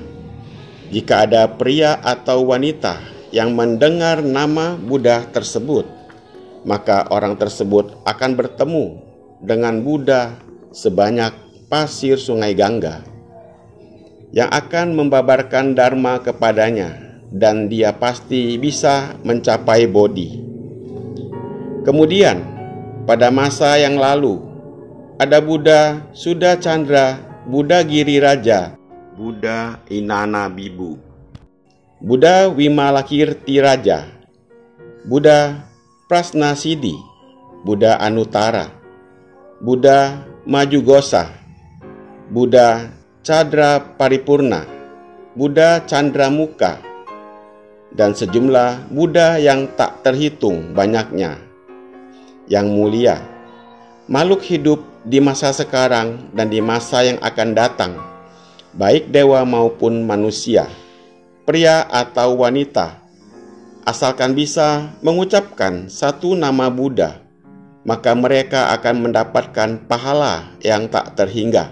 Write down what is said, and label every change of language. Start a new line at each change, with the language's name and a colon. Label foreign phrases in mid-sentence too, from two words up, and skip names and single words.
Indonesian: Jika ada pria atau wanita yang mendengar nama Buddha tersebut, maka orang tersebut akan bertemu dengan Buddha sebanyak pasir sungai Gangga, yang akan membabarkan dharma kepadanya, dan dia pasti bisa mencapai bodhi. Kemudian pada masa yang lalu ada Buddha Suda Chandra, Buddha Giriraja, Buddha Inana Bibu, Buddha Wimalakirti Raja, Buddha Prasnasidi, Buddha Anutara, Buddha Majugosa, Buddha Cadra Paripurna, Buddha Candramuka, dan sejumlah Buddha yang tak terhitung banyaknya. Yang mulia, makhluk hidup di masa sekarang dan di masa yang akan datang, baik dewa maupun manusia, pria atau wanita, asalkan bisa mengucapkan satu nama Buddha, maka mereka akan mendapatkan pahala yang tak terhingga.